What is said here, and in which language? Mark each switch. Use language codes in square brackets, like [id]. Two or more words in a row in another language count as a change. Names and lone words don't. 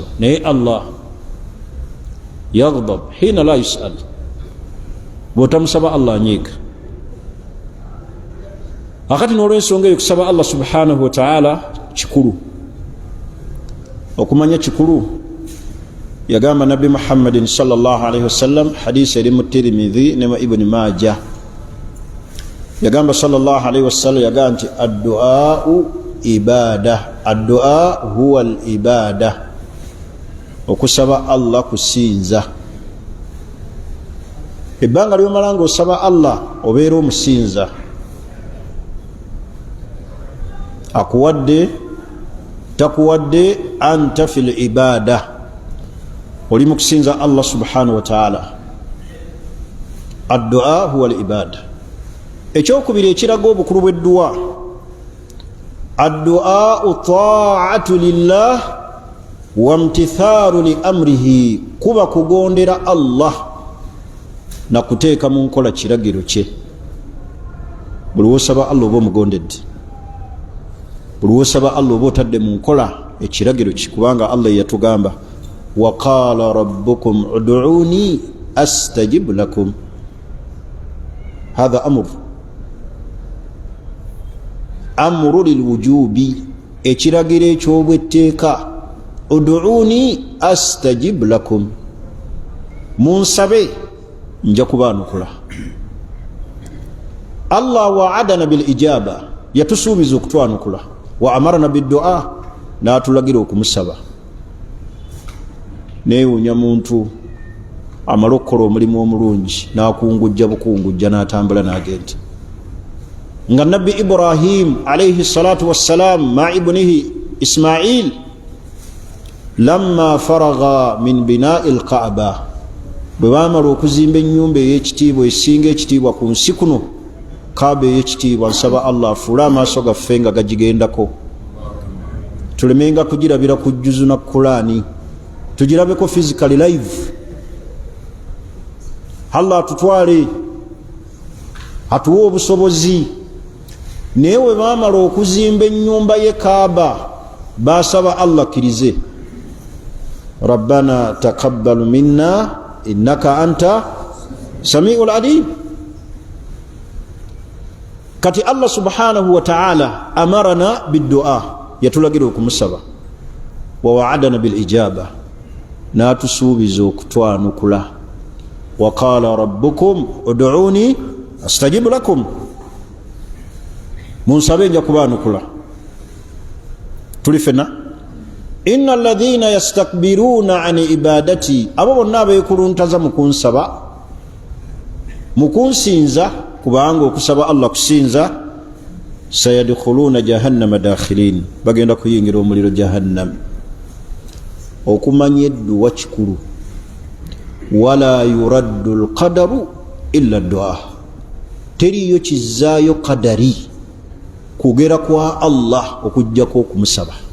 [lg] Naye [ar] الله يغضب حين لا يُسأل, [lg] bw'otamusaba Allah anyiiga. Akati n'olw'ensonga eyo kusaba Allah [ar] سبحانه وتعالى [lg] kikulu. Okumanya kikulu, yagamba Nabi Muhammadin [ar] صلى الله عليه وسلم, [lg] hadisi eri mu Tirmidhi ne Ibn Majah, yagamba [ar] صلى الله عليه وسلم, [lg] yagamba nti [ar] الدعاء عبادة، الدعاء هو العبادة, [lg] okusaba Allah kusinza. Ebbanga ly'omala nga osaba Allah obeera omusinza, akuwadde takuwadde, [ar] أنت في العبادة, [lg] oli mu kusinza Allah [ar] سبحانه وتعالى. الدعاء هو العبادة. [lg] Ekyokubiri ekiraga obukulu bw'eddu'a, [ar] الدعاء طاعة لله وامتثال لأمره, [lg] kuba kugondera Allah na kuteeka mu nkola kiragiro kye. Buli wosaba Allah oba omugondedde, buli wosaba Allah oba otadde mu nkola ekiragiro kye, kubanga Allah yatugamba [ar] وقال ربكم ادعوني أستجب لكم. هذا أمر للوجوب, [lg] ekiragiro eky'obwetteeka, [ar] ادعوني أستجب لكم, [lg] munsabe nja kubaanukula. [ar] الله وعدنا بالإجابة, [lg] yatusuubiza okutwanukula. [ar] وأمرنا بالدعاء, [lg] n'atulagira okumusaba. Neewuunya muntu amala okukola omulimu omulungi n'akungujja bukungujja n'atambula n'agenda. Nga Nabbi Ibrahim [ar] عليه الصلاة والسلام مع ابنه إسماعيل لما فرغ من بناء الكعبة, [lg] bwe baamala okuzimba ennyumba ey'ekitiibwa esinga ekitiibwa ku nsi kuno, Kaaba ey'ekitiibwa, nsaba Allah afuule amaaso gaffe nga gagigendako, tulemenga kugirabira ku jjuzu na Qur'ani, tugirabeko [en] physically live. [lg] Allah tutwale atuwa obusobozi naye we baamala okuzimba ennyumba ye Kaaba basaba Allah kirize [ar] ربنا تقبل منا إنك أنت السميع العليم. [lg] Kati Allah [ar] سبحانه وتعالى أمرنا بالدعاء, [lg] yatulagira okumusaba, [ar] ووعدنا بالإجابة, [lg] natusuubiza okutwanukula. [ar] وقال ربكم ادعوني أستجب لكم, [lg] munsabe nja kubanukula. Tuli fena [ar] إن الذين يستكبرون عن عبادتي, [lg] abo bonna abeekuluntaza mukunsaba mukunsinza, kubanga okusaba Allah kusinza, [ar] سيدخلون جهنم داخرين, [lg] bagenda kuyingira omuliro jahannam. Okumanya edduwa kikulu, [ar] ولا يرد القدر إلا الدعاء, [lg] teriyo kizaayo qadari kugera kwa Allah okujjako okumusaba.